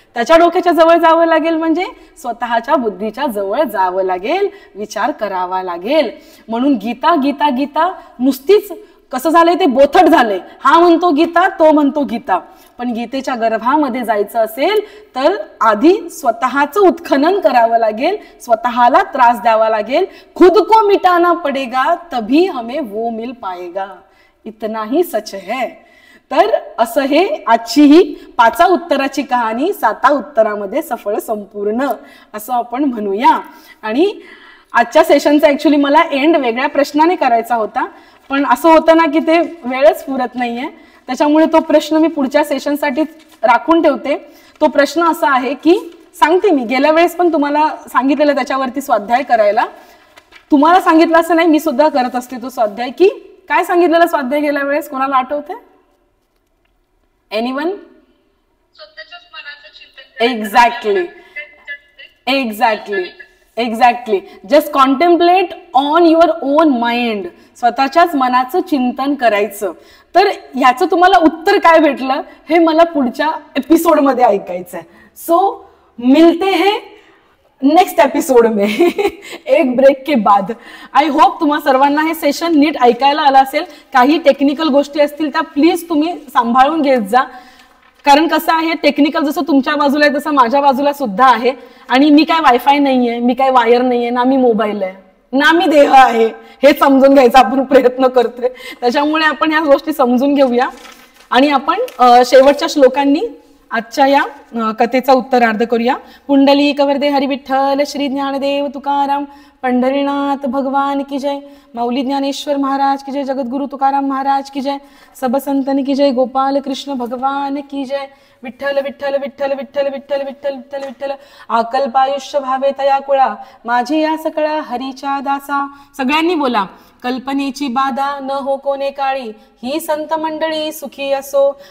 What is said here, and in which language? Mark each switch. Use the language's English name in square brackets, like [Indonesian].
[Marathi] त्याच्या डोक्याच्या जवळ जावं लागेल म्हणजे स्वतःच्या बुद्धीच्या जवळ जावं लागेल, विचार करावा लागेल. म्हणून गीता गीता गीता नुसतीच कसं झालंय ते बोथट झालंय. हा म्हणतो गीता, तो म्हणतो गीता. पण गीतेच्या गर्भामध्ये जायचं असेल तर आधी स्वतःचं उत्खनन करावं लागेल, स्वतःला त्रास द्यावा लागेल. [Hindi] खुद को मिटाना पडेगा तभी हमें वो मिल पाएगा, इतना ही सच है. [Marathi] तर असं हे आजची ही 5 उत्तराची कहाणी 7 उत्तरामध्ये सफळ संपूर्ण असं आपण म्हणूया. आणि आजच्या सेशनचा ऍक्च्युली मला एंड वेगळ्या प्रश्नाने करायचा होता, पण असं होतं ना की ते वेळच पुरत नाहीये. त्याच्यामुळे तो प्रश्न मी पुढच्या सेशनसाठी राखून ठेवते. तो प्रश्न असा आहे की, सांगते मी गेल्या वेळेस पण तुम्हाला सांगितलेलं त्याच्यावरती स्वाध्याय करायला. तुम्हाला सांगितलं असं नाही, मी सुद्धा करत असते तो स्वाध्याय. की काय सांगितलेलं स्वाध्याय गेल्या वेळेस? कोणाला आठवते? [English] Anyone? Exactly exactly exactly. Just contemplate on your own mind. [Marathi] स्वतःच्याच मनाचं चिंतन करायचं. तर ह्याचं तुम्हाला उत्तर काय भेटलं हे मला पुढच्या एपिसोडमध्ये ऐकायचं आहे. [Hindi] सो मिलते हैं नेक्स्ट एपिसोड में एक ब्रेक के बाद. [English] I hope [Marathi] तुम्हा सर्वांना हे सेशन नीट ऐकायला आलं असेल. काही टेक्निकल गोष्टी असतील त्या प्लीज तुम्ही सांभाळून घेत जा. कारण कसं आहे, टेक्निकल जसं तुमच्या बाजूला आहे तसं माझ्या बाजूला सुद्धा आहे. आणि मी काय वायफाय नाहीये, मी काय वायर नाहीये, ना मी मोबाईल आहे, ना मी देह आहे, हे समजून घ्यायचा आपण प्रयत्न करतोय. त्याच्यामुळे आपण ह्या गोष्टी समजून घेऊया आणि आपण शेवटच्या श्लोकांनी आजच्या या कथेचा उत्तरार्ध करूया. [Hindi] पुंडलिक वरदे हरी विठ्ठल श्री ज्ञानदेव तुकाराम पंढरीनाथ भगवान की जय. माऊली ज्ञानेश्वर महाराज की जय. जगद्गुरु तुकाराम महाराज की जय. सब संतन की जय. गोपाल कृष्ण भगवान की जय. [Marathi] विठ्ठल विठ्ठल विठ्ठल विठ्ठल विठ्ठल विठ्ठल विठ्ठल विठ्ठल. अकल्पायुष्य भावे तया कुळा माझी या सकळा हरीच्या दासा. सगळ्यांनी बोला. कल्पनेची बाधा न हो कोणे काळी ही संत मंडळी सुखी असो.